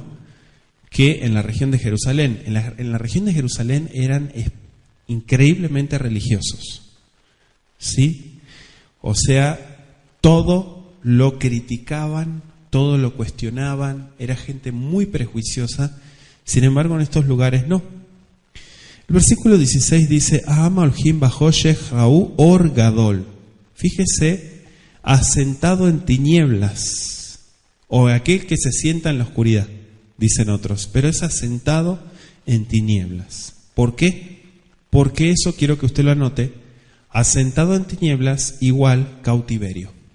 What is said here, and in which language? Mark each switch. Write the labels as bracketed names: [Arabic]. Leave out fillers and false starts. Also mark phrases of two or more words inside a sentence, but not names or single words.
[Spanish] Que en la región de Jerusalén. En la región de Jerusalén eran increíblemente religiosos, ¿sí? O sea, todo lo criticaban, todo lo cuestionaban, era gente muy prejuiciosa. Sin embargo, en estos lugares no. El versículo 16 dice: [Hebrew] העם ההלכים בחשך ראו אור גדול. [Spanish] Fíjese, asentado en tinieblas, o aquel que se sienta en la oscuridad, dicen otros, pero es asentado en tinieblas. ¿Por qué? Porque eso quiero que usted lo anote: asentado en tinieblas igual cautiverio.